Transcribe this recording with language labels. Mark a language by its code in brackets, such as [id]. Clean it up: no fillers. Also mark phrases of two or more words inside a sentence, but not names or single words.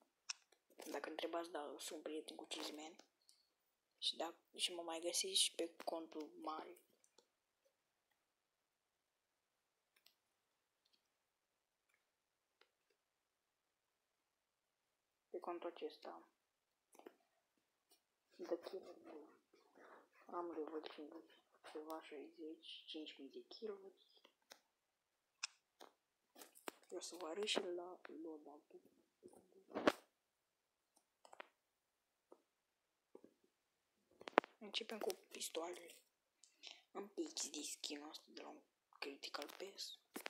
[ro] Dacă întrebați, da, sunt prieten cu Cheeseman. Și da, și mă mai găsești și pe contul mare. Pe contul acesta. The Killer Bull. Am level 50, ceva 60, 5000 de kg. Eu să vă arăt și la loadout-ul. Începem cu pistoalele. Am pix de skin-ul ăsta de la un Critical Pass.